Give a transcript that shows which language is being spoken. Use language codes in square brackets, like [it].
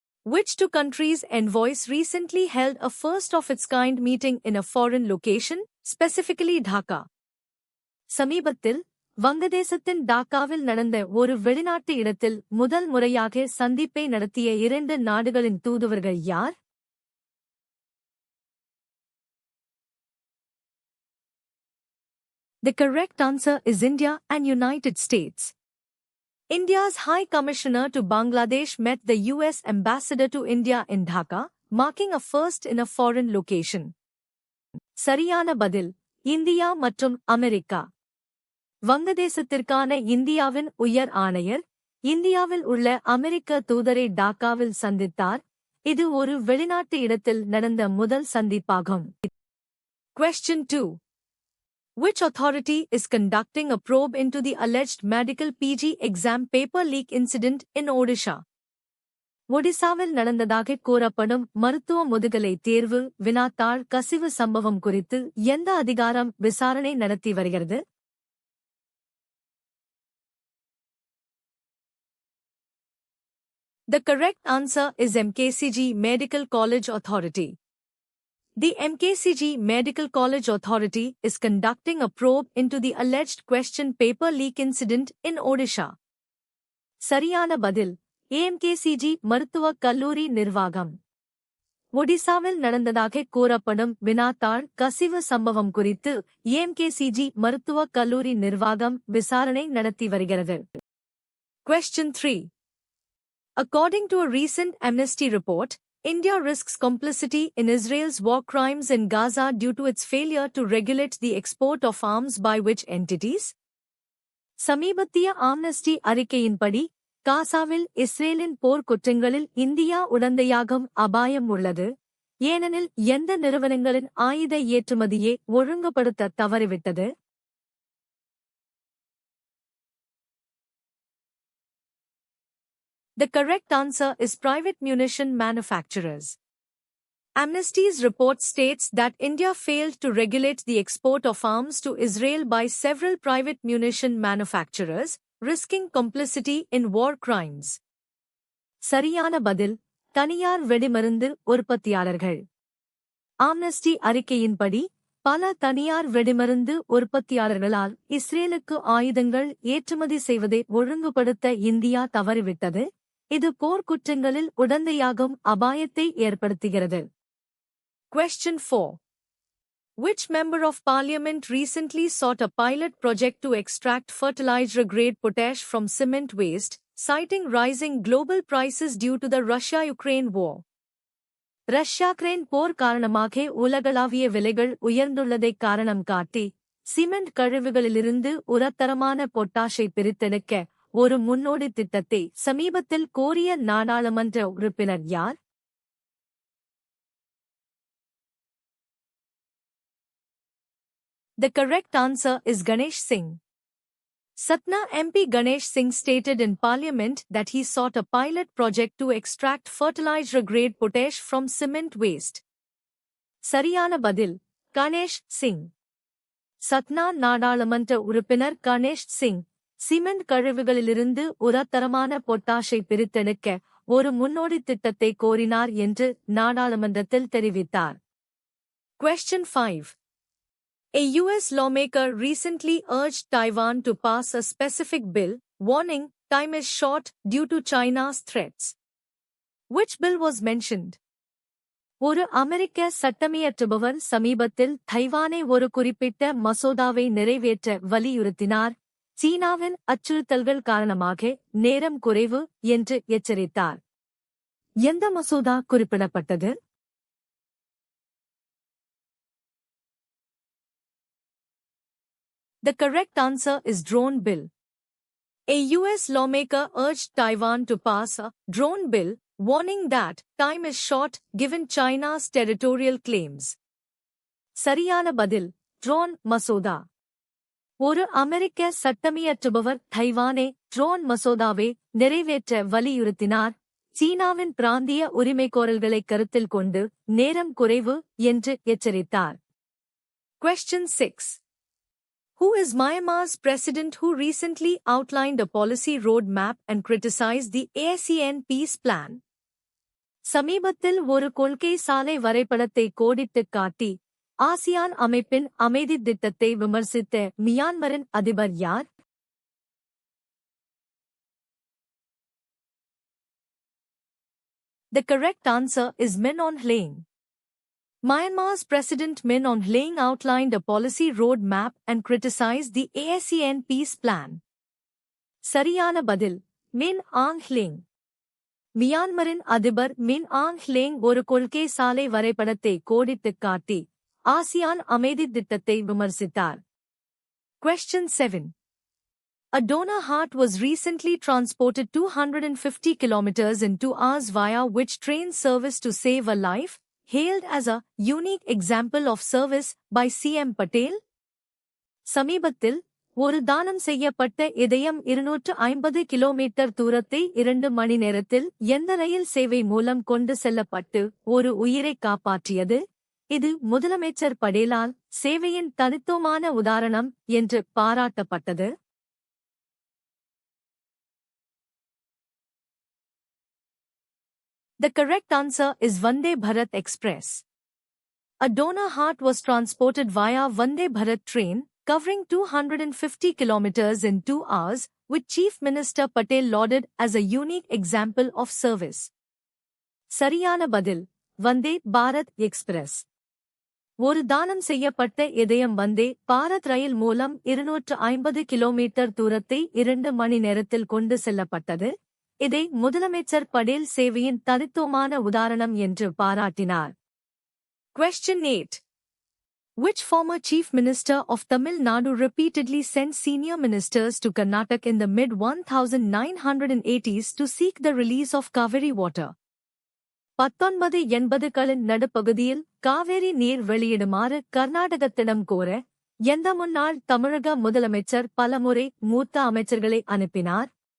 [en] Which two countries' envoys recently held a first-of-its-kind meeting in a foreign location, specifically Dhaka? [ta] சமீபத்தில் வங்கதேசத்தின் டாக்காவில் நடந்த ஒரு வெளிநாட்டு இடத்தில் முதல் முறையாக சந்திப்பை நடத்திய இரண்டு நாடுகளின் தூதுவர்கள் யார்? [en] The correct answer is India and United States. India's High Commissioner to Bangladesh met the US Ambassador to India in Dhaka, marking a first in a foreign location. [ta] சரியான பதில் இந்தியா மற்றும் அமெரிக்கா. வங்கதேசத்திற்கான இந்தியாவின் உயர் ஆணையர் இந்தியாவில் உள்ள அமெரிக்க தூதரை டாக்காவில் சந்தித்தார். இது ஒரு வெளிநாட்டு இடத்தில் நடந்த முதல் சந்திப்பாகும். [en] Question 2. Which authority is conducting a probe into the alleged medical PG exam paper leak incident in Odisha? [ta] ஒடிசாவில் நடந்ததாக கூறப்படும் மருத்துவ முதுகலை தேர்வு வினாத்தாள் கசிவு சம்பவம் குறித்து எந்த அதிகாரம் விசாரணை நடத்தி வருகிறது? [en] The correct answer is MKCG Medical College Authority. The MKCG Medical College Authority is conducting a probe into the alleged question paper leak incident in Odisha. [ta] சரியான பதில் AMKCG மருத்துவக் கல்லூரி நிர்வாகம். ஒடிசாவில் நடந்ததாக கூறப்படும் வினாத்தாள் கசிவு சம்பவம் குறித்து AMKCG மருத்துவக் கல்லூரி நிர்வாகம் விசாரணை நடத்தி வருகிறது. [en] Question 3. According to a recent Amnesty report, India risks complicity in Israel's war crimes in Gaza due to its failure to regulate the export of arms by which entities? [ta] சமீபத்திய ஆம்னஸ்டி அறிக்கையின்படி காசாவில் இஸ்ரேலின் போர் குற்றங்களில் இந்தியா உடந்தையாகும் அபாயம் உள்ளது, ஏனெனில் எந்த நிறுவனங்களின் ஆயுத ஏற்றுமதியை ஒழுங்குபடுத்த தவறிவிட்டது? [en] The correct answer is private munition manufacturers. Amnesty's report states that India failed to regulate the export of arms to Israel by several private munition manufacturers, risking complicity in war crimes. [ta] சரியான பதில் தனியார் வெடிமருந்து உற்பத்தியாளர்கள். Amnesty அறிக்கையின்படி பல தனியார் வெடிமருந்து உற்பத்தியாளர்களால் இஸ்ரேலுக்கு ஆயுதங்கள் ஏற்றுமதி செய்வதை ஒழுங்குபடுத்த இந்தியா தவறிவிட்டது. இது போர்க்குற்றங்களில் உடந்தையாகும் அபாயத்தை ஏற்படுத்துகிறது. [en] Question 4. Which member of parliament recently sought a pilot project to extract fertilizer-grade potash from cement waste, citing rising global prices due to the Russia-Ukraine war? [ta] Russia-Ukraine போர் காரணமாக உலகளாவிய விலைகள் உயர்ந்துள்ளதை காரணம் காட்டி சிமெண்ட் கழிவுகளிலிருந்து உரத்தரமான பொட்டாஷை பிரித்தெடுக்க ஒரு முன்னோடி திட்டத்தை சமீபத்தில் கோரிய நாடாளுமன்ற உறுப்பினர் யார்? [en] The correct answer is Ganesh Singh. Satna MP Ganesh Singh stated in Parliament that he sought a pilot project to extract fertilizer-grade potash from cement waste. [ta] சரியான பதில் கணேஷ் சிங். சத்னா நாடாளுமன்ற உறுப்பினர் கணேஷ் சிங் சிமெண்ட் கழிவுகளிலிருந்து உரத்தரமான பொட்டாஷை பிரித்தெடுக்க ஒரு முன்னோடி திட்டத்தை கோரினார் என்று நாடாளுமன்றத்தில் தெரிவித்தார். [en] Question 5. A US lawmaker recently urged Taiwan to pass a specific bill, warning time is short due to China's threats. Which bill was mentioned? [ta] ஒரு அமெரிக்க சட்டமியற்றுபவர் சமீபத்தில் தைவானை ஒரு குறிப்பிட்ட மசோதாவை நிறைவேற்ற வலியுறுத்தினார். சீனாவின் அச்சுறுத்தல்கள் காரணமாக நேரம் குறைவு என்று எச்சரித்தார். எந்த மசோதா குறிப்பிடப்பட்டது? [en] The correct answer is Drone Bill. A US lawmaker urged Taiwan to pass a drone bill, warning that time is short given China's territorial claims. [ta] சரியான பதில் ட்ரோன் மசோதா. ஒரு அமெரிக்க சட்டமியற்றுபவர் தைவானே ட்ரோன் மசோதாவை நிறைவேற்ற வலியுறுத்தினார். சீனாவின் பிராந்திய உரிமைகோரல்களை கருத்தில் கொண்டு நேரம் குறைவு என்று எச்சரித்தார். [en] Question 6. Who is Myanmar's president who recently outlined a policy roadmap and criticized the ASEAN peace plan? [ta] சமீபத்தில் ஒரு கொள்கை சாலை வரைபடத்தை கோடிட்டுக் காட்டி ஆசியான் அமைப்பின் அமைதித் திட்டத்தை விமர்சித்த மியான்மரின் அதிபர் யார்? [en] The correct answer is Min Aung Hlaing. Myanmar's President Min Aung Hlaing outlined a policy roadmap and criticized the ASEAN peace plan. [ta] சரியான பதில் மின் ஆங் ஹ்லேங். மியான்மரின் அதிபர் மின் ஆங் ஹ்லேங் ஒரு கொள்கை சாலை வரைபடத்தை கோடிட்டுக் காட்டி ஆசியான் அமைதித் திட்டத்தை விமர்சித்தார். [en] Question 7. A donor heart was recently transported 250 kilometers in 2 hours via which train service to save a life, hailed as a unique example of service by CM Patel? [ta] சமீபத்தில் ஒரு தானம் செய்யப்பட்ட இதயம் 250 கிலோமீட்டர் தூரத்தை 2 மணி நேரத்தில் எந்த ரயில் சேவை மூலம் கொண்டு செல்லப்பட்டு ஒரு உயிரை காப்பாற்றியது? இது முதலமைச்சர் படேலால் சேவையின் தனித்துவமான உதாரணம் என்று பாராட்டப்பட்டது. [en] The correct answer is Vande Bharat Express. A donor heart was transported via Vande Bharat train, covering 250 kilometers in 2 hours, which Chief Minister Patel lauded as a unique example of service. [ta] சரியான பதில் Vande Bharat express. ஒரு தானம் செய்யப்பட்ட இதயம் வந்தே பாரத் ரயில் மூலம் 250 kilometre தூரத்தை 2 மணி நேரத்தில் கொண்டு செல்லப்பட்டது. இதை முதலமைச்சர் படேல் சேவையின் தனித்துவமான உதாரணம் என்று பாராட்டினார். [en] Question 8. Which former chief minister of Tamil Nadu repeatedly sent senior ministers to Karnataka in the mid-1980s to seek the release of Kaveri water? [ta] 1980களின் நடுப்பகுதியில் காவேரி நீர் வெளியிடுமாறு கர்நாடகத்திடம் கோர எந்த முன்னாள் தமிழக முதலமைச்சர் பலமுறை மூத்த அமைச்சர்களை அனுப்பினார்?